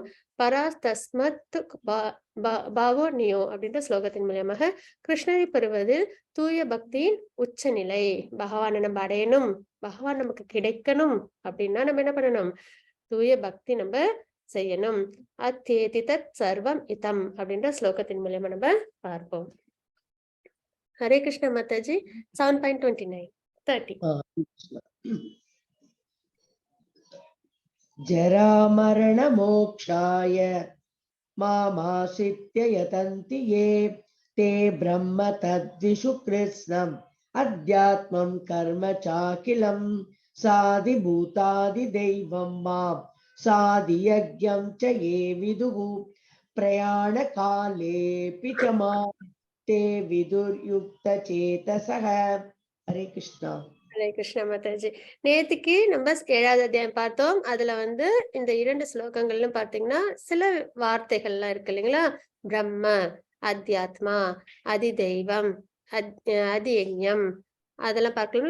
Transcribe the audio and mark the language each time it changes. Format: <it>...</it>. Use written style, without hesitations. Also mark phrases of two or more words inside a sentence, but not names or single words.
<sa>परास् तस्मत् भावो नियो</sa> <ta>அப்படின்ற ஸ்லோகத்தின் மூலமாக கிருஷ்ணரை பெறுவதில் தூய பக்தியின் உச்சநிலை, பகவானை நம்ம அடையணும், பகவான் நமக்கு கிடைக்கணும் அப்படின்னா நம்ம என்ன பண்ணணும், தூய பக்தி நம்ம செய்யணும்.</ta> <sa>अत्तेतितत् सर्वम् इदम्</sa> <ta>அப்படின்ற ஸ்லோகத்தின் மூலமா நம்ம பார்ப்போம்.</ta> <hi>हरे कृष्ण माता जी. 7.29 30.</hi> <sa>जरा मरण मोक्षाय मामाश्रित्य यतन्ति ये ते ब्रह्म तद्विषु कृत्स्नम् अध्यात्मं कर्म चाखिलं साधिभूतादिदैवं मां साधियज्ञं च ये विदुः प्रयाणकालेऽपि च मां ते विदुर्युक्त चेतसः.</sa> <hi>हरे कृष्णा. हरे कृष्ण माताजी.</hi> <ta>நேத்துக்கு நம்ம 7வது அத்தியாயம் பார்த்தோம். அதுல இந்த 2 ஸ்லோகங்கள்னு பாத்தீங்கன்னா சில வார்த்தைகள்லாம் இருக்கு இல்லைங்களா. பிரம்ம, அத்தியாத்மா, அதிதெய்வம், அதியஜ்ஞம் அதெல்லாம் பார்க்கலாம்.</ta>